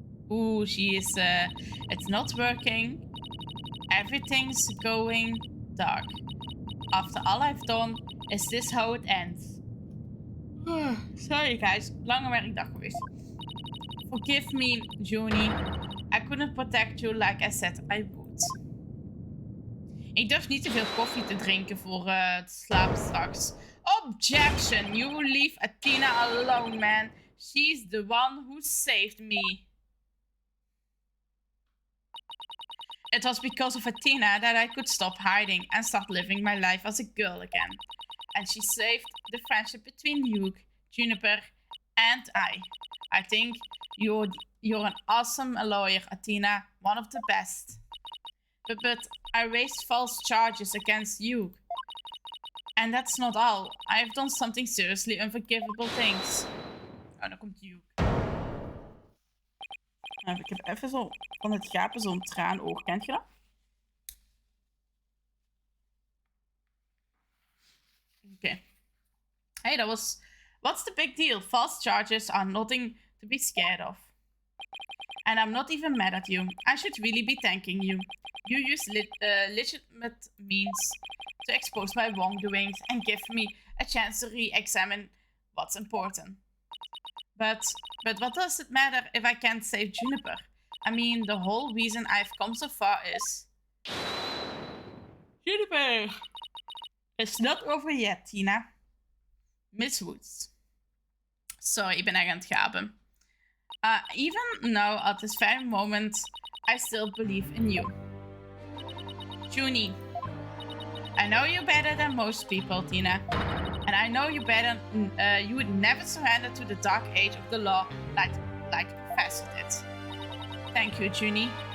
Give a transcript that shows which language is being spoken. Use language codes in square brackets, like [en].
[en] Ooh, she is, it's not working. Everything's going dark. After all I've done, is this how it ends? Sorry guys, [nl] lange werkdag geweest. [en] Forgive me, Joni. I couldn't protect you like I said I would. [nl] Ik durf niet te veel koffie te drinken voor het slapen straks. [en] Objection! You leave Athena alone, man. She's the one who saved me. It was because of Athena that I could stop hiding and start living my life as a girl again. And she saved the friendship between you, Juniper, and I. I think you're an awesome lawyer, Athena. One of the best. But I raised false charges against you. And that's not all. I have done something seriously unforgivable things. [nl] Oh, dan komt Duke. Ik heb even zo van het gapen zo'n traanoog. Kent je dat? [en] Okay. Hey, that was... What's the big deal? False charges are nothing to be scared of. And I'm not even mad at you. I should really be thanking you. You use legitimate means to expose my wrongdoings and give me a chance to re-examine what's important. But what does it matter if I can't save Juniper? I mean, the whole reason I've come so far is... Juniper! It's not over yet, Tina. Miss Woods. [nl] Sorry, ik ben echt aan het gapen. [en] Even now, at this very moment, I still believe in you. Junie. I know you better than most people, Tina. And I know you better, you would never surrender to the dark age of the law like Professor did. Thank you, Junie.